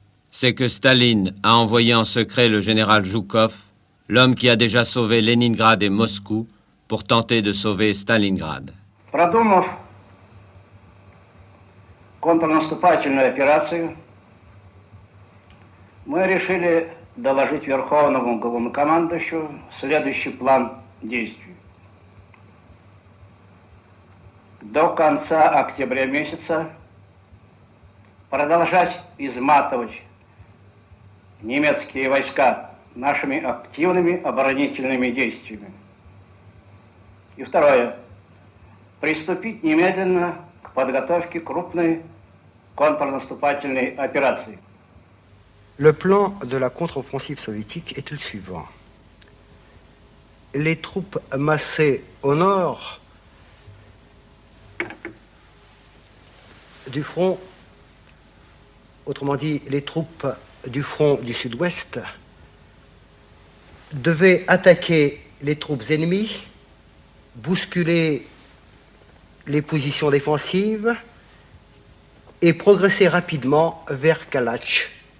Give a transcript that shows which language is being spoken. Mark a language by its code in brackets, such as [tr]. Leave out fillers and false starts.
[fr] C'est que Staline a envoyé en secret le général Zhukov, l'homme qui a déjà sauvé Leningrad et Moscou, pour tenter de sauver Stalingrad. [ru] Продумав контрнаступательную операцию, мы решили доложить Верховному главнокомандующему следующий план действий. До конца октября месяца продолжать изматывать немецкие войска нашими активными оборонительными действиями. И второе. Приступить немедленно к подготовке крупной контрнаступательной операции. [fr] Le plan de la contre-offensive soviétique est le suivant. Les troupes massées au nord du front, autrement dit les troupes du front du sud-ouest, devaient attaquer les troupes ennemies, bousculer les positions défensives et progresser rapidement vers Kalach.